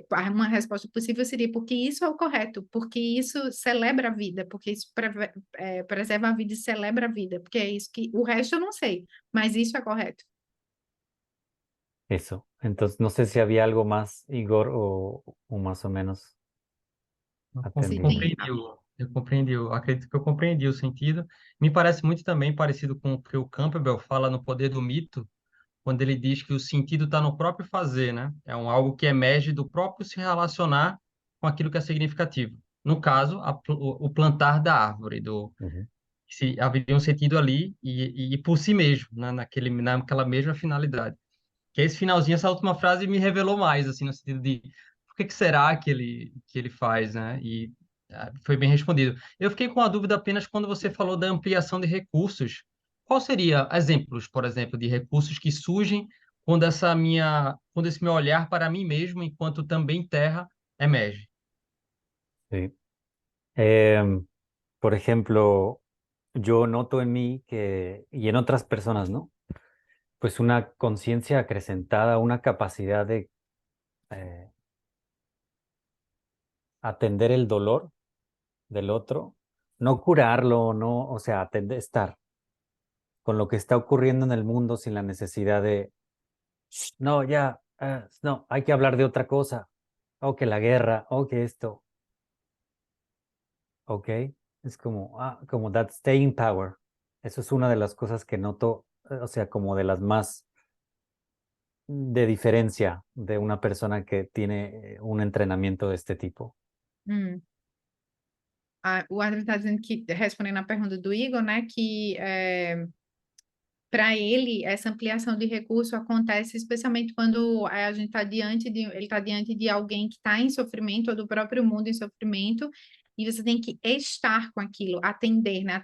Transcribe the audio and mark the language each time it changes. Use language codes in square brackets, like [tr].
[pt] Uma resposta possível seria porque isso é o correto, porque isso celebra a vida, porque isso preserva a vida e celebra a vida, porque é isso que o resto eu não sei, mas isso é correto. [es] Eso. Entonces, no sé si había algo más, Igor, o más o menos atendí. [pt] Sim. Eu compreendi, eu acredito que eu compreendi o sentido. Me parece muito também parecido com o que o Campbell fala no Poder do Mito, quando ele diz que o sentido está no próprio fazer, né? É algo que emerge do próprio se relacionar com aquilo que é significativo. No caso, o plantar da árvore, Ujú. se haveria um sentido ali e por si mesmo, né? Naquela mesma finalidade. Que esse finalzinho, essa última frase me revelou mais, assim, no sentido de por que será que ele faz, né? E foi bem respondido. Eu fiquei com a dúvida apenas quando você falou da ampliação de recursos. Qual seria exemplos, por exemplo, de recursos que surgem quando esse meu olhar para mim mesmo, enquanto também terra, emerge? [es] Sí. Em, por ejemplo, yo noto en mí y en otras personas, ¿no? Pues una conciencia acrecentada, una capacidad de eh, atender el dolor del otro, no curarlo, no, o sea, estar con lo que está ocurriendo en el mundo sin la necesidad de, "Shh, no, ya, no, hay que hablar de otra cosa, o que la guerra, o que esto, ¿ok? Es como [en] that staying power. [es] Eso es una de las cosas que noto, o sea, como de las más de diferencia de una persona que tiene un entrenamiento de este tipo. Hum. [pt] O Adriano está dizendo que, respondendo a pergunta do Igor, né, que para ele, essa ampliação de recurso acontece especialmente quando a gente está ele está diante de alguém que está em sofrimento, ou do próprio mundo em sofrimento, e você tem que estar com aquilo, atender, né?